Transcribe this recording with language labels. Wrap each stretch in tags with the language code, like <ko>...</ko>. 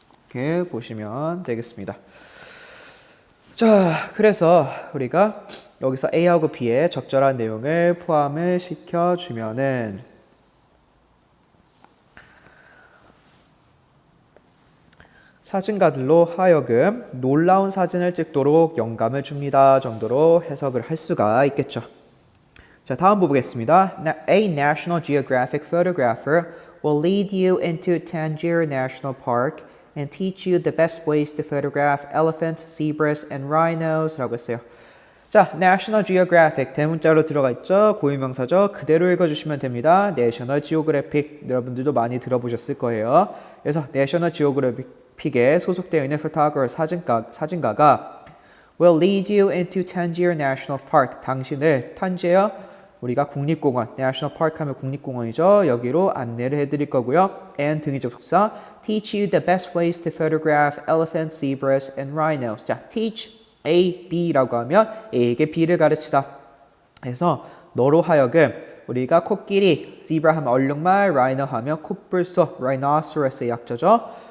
<ko>이렇게 보시면 되겠습니다. 자, 그래서 우리가 여기서 A하고 B에 적절한 내용을 포함을 시켜주면은 사진가들로 하여금 놀라운 사진을 찍도록 영감을 줍니다 정도로 해석을 할 수가 있겠죠. 자, 다음 보겠습니다.</ko> <en>A National Geographic photographer will lead you into Tangier National Park and teach you the best ways to photograph elephants, zebras, and rhinos</en> <ko>라고 했어요. 자, National Geographic 대문자로 들어가 있죠. 고유명사죠. 그대로 읽어주시면 됩니다. National Geographic 여러분들도 많이 들어보셨을 거예요. 그래서 National Geographic에 소속되어 있는 photographer 사진가가</ko> <en>will lead you into Tangier National Park</en> <ko>당신을 탄지어 우리가 국립공원, National Park 하면 국립공원이죠. 여기로 안내를 해드릴 거고요.</ko> <en>And</en> <ko>등위적 속사</ko> <en>teach you the best ways to photograph elephants, zebras, and rhinos.</en> <ko>자, teach A, B라고 하면 A에게 B를 가르치다. 그래서 너로 하여금 우리가 코끼리, zebra 하면 얼룩말, rhino 하면 코뿔소, rhinoceros의 약자죠.</ko>